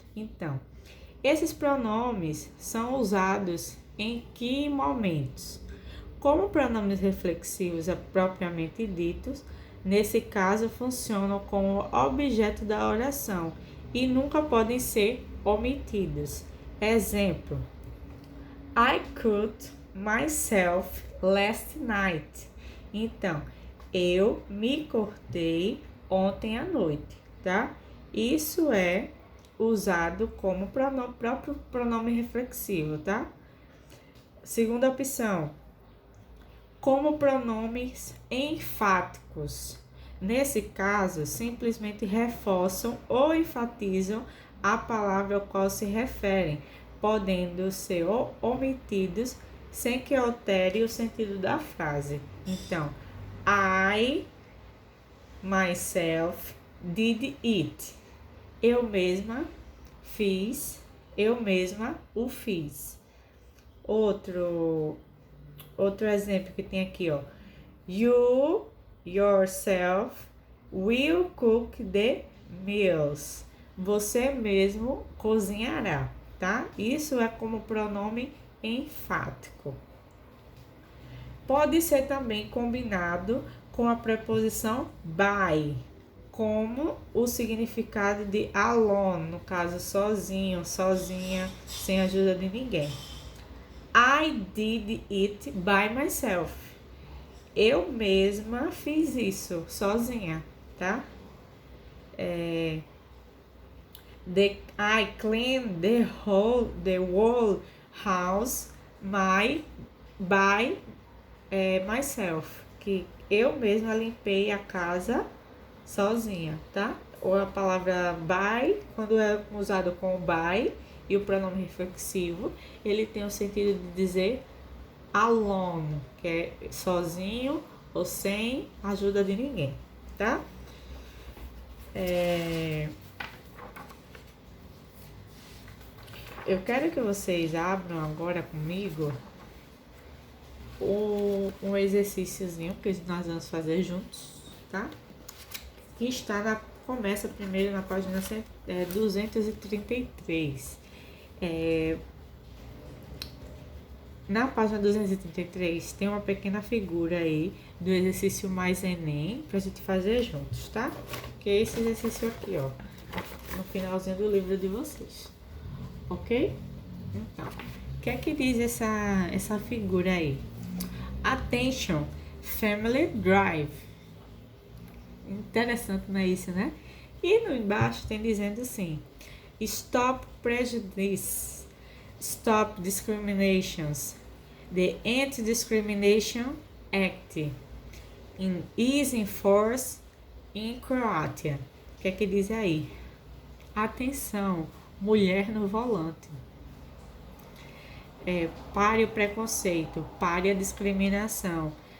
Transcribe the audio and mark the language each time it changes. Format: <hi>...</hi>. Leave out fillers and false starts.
<pt>Então, esses pronomes são usados em que momentos? Como pronomes reflexivos propriamente ditos, nesse caso funcionam como objeto da oração e nunca podem ser omitidos.</pt> <en>Exemplo: I cut myself last night.</en> <pt>Então, eu me cortei ontem à noite, tá? Isso é usado como próprio pronome reflexivo, tá? Segunda opção, como pronomes enfáticos. Nesse caso, simplesmente reforçam ou enfatizam a palavra ao qual se referem, podendo ser omitidos sem que altere o sentido da frase.</pt> <en>Então, I, myself, did it.</en> <pt>Eu mesma fiz, eu mesma o fiz. Outro exemplo que tem aqui, ó.</pt> <en>You, yourself, will cook the meals.</en> <pt>Você mesmo cozinhará, tá? Isso é como pronome enfático. Pode ser também combinado com a preposição by, como o significado de alone, no caso sozinho, sozinha, sem ajuda de ninguém. I did it by myself. Eu mesma fiz isso sozinha, tá?</pt> <en>I cleaned the whole house by myself.</en> <pt>Que eu mesma limpei a casa sozinha, tá? Ou a palavra by, quando é usado com by e o pronome reflexivo, ele tem o sentido de dizer alone, que é sozinho ou sem ajuda de ninguém, tá? Eu quero que vocês abram agora comigo um exercíciozinho que nós vamos fazer juntos, tá? Que começa primeiro na página 233. Na página 233 tem uma pequena figura aí do exercício mais Enem pra gente fazer juntos, tá? Que é esse exercício aqui, ó, no finalzinho do livro de vocês. Ok? Então, o que é que diz essa figura aí?</pt> <en>Attention, family drive.</en> <pt>Interessante, não é isso, né? E no embaixo tem dizendo assim: Stop prejudice, stop discriminations.</pt> <en>The Anti-Discrimination Act is in force in Croatia.</en> <pt>O que é que diz aí? Atenção, mulher no volante. Pare o preconceito, pare a discriminação.</pt>